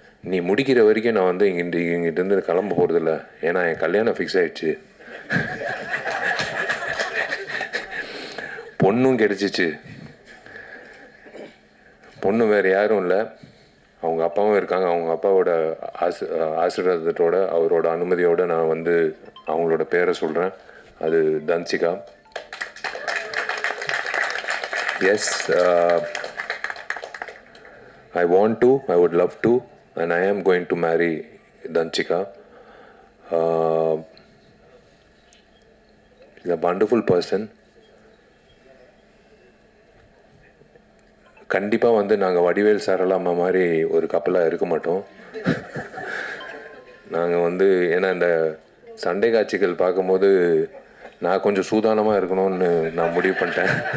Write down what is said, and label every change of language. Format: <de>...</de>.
<ta>நீ முடிக்கிற வரைக்கும் நான் இங்கிட்டிருந்து கிளம்ப போகிறதில்ல. ஏன்னா என் கல்யாணம் ஃபிக்ஸ் ஆகிடுச்சு, பொண்ணும் கிடச்சிச்சு. பொண்ணு வேறு யாரும் இல்லை, அவங்க அப்பாவும் இருக்காங்க. அவங்க அப்பாவோட ஆசீர்வாதத்தோட அவரோட அனுமதியோடு நான் வந்து அவங்களோட பேரை சொல்கிறேன். அது Dhanshika.</ta> <en>Yes, I want to, I would love to, and I am going to marry Danchika. She's a wonderful person.</en> <ta>கண்டிப்பாக வந்து நாங்கள் வடிவேல் சாரலாமா மாதிரி ஒரு கப்பலாக இருக்க மாட்டோம். நாங்கள் வந்து ஏன்னா இந்த சண்டை காட்சிகள் பார்க்கும்போது நான் கொஞ்சம் சூதானமாக இருக்கணும்னு நான் முடிவு பண்ணிட்டேன்.</ta>